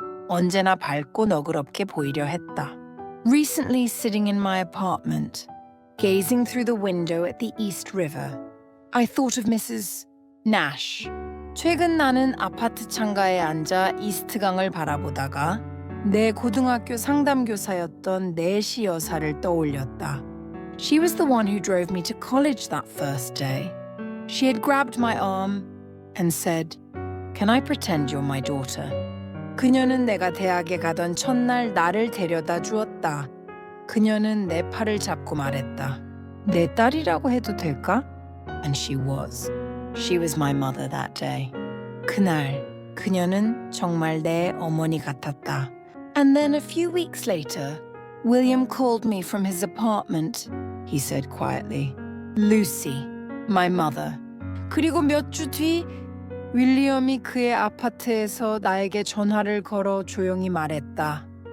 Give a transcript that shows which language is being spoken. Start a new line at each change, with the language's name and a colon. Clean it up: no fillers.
Korean: 언제나 밝고 너그럽게 보이려 했다.
English: Recently sitting in my apartment, gazing through the window at the East River, I thought of Mrs. Nash.
Korean: 최근 나는 아파트 창가에 앉아 이스트강을 바라보다가 내 고등학교 상담교사였던 내시 여사를 떠올렸다.
English: She was the one who drove me to college that first day. She had grabbed my arm and said, "Can I pretend you're my daughter?"
Korean: 그녀는 내가 대학에 가던 첫날 나를 데려다 주었다. 그녀는 내 팔을 잡고 말했다. 내 딸이라고 해도 될까?
English: And she was. She was my mother that day.
Korean: 그날 그녀는 정말 내 어머니 같았다.
English: And then a few weeks later, William called me from his apartment. He said quietly, "Lucy, my mother."
Korean: 그리고 몇 주 뒤 윌리엄이 그의 아파트에서 나에게 전화를 걸어 조용히 말했다.